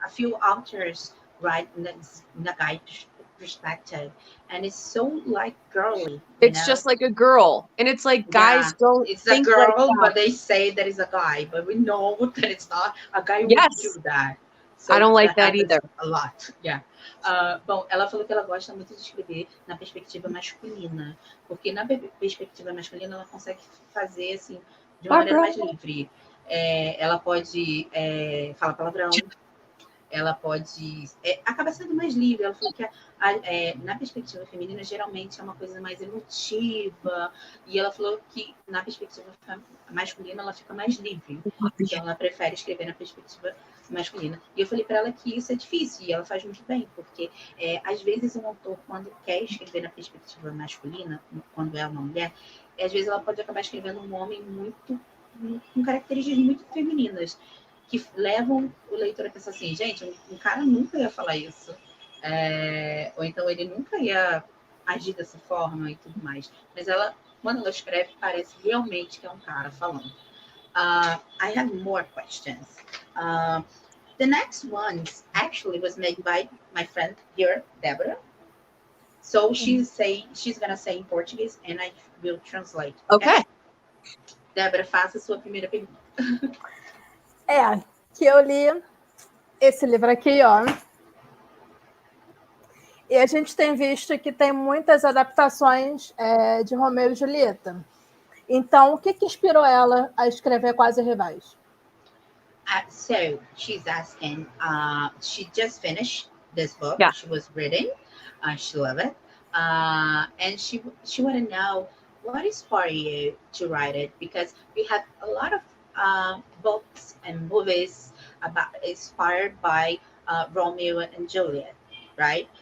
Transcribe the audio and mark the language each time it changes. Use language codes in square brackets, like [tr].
[en] A few authors write in the guy perspective, and it's so like girly. It's just like a girl, and it's like guys don't. It's a girl, but they say that it's a guy, but we know that it's not a guy who would do that. So I don't like that either. A lot, yeah. [pt] Bom, ela falou que ela gosta muito de escrever na perspectiva masculina, porque na perspectiva masculina ela consegue fazer assim de uma maneira mais livre. Ela pode falar palavrão. Ela pode... acaba sendo mais livre. Ela falou que na perspectiva feminina, geralmente é uma coisa mais emotiva. E ela falou que na perspectiva masculina, ela fica mais livre. Então, ela prefere escrever na perspectiva masculina. E eu falei para ela que isso é difícil, e ela faz muito bem, porque às vezes um autor, quando quer escrever na perspectiva masculina, quando é uma mulher, às vezes ela pode acabar escrevendo um homem com características muito femininas, que levam o leitor a pensar assim, gente, um cara nunca ia falar isso. Ou então ele nunca ia agir dessa forma e tudo mais. Mas ela, quando ela escreve, parece realmente que é um cara falando. [en] I have more questions. The next one actually was made by my friend here, Deborah. So she's gonna say in Portuguese and I will translate. Okay. [pt] Débora, faça a sua primeira pergunta. Que eu li esse livro aqui, ó. E a gente tem visto que tem muitas adaptações de Romeu e Julieta. Então, o que inspirou ela a escrever Quase Rivais? [en] So she's asking, she just finished this book. Yeah. She was reading. She loved it. And she want to know what inspired you to write it, because we have a lot of books and movies inspired by Romeo and Juliet, right?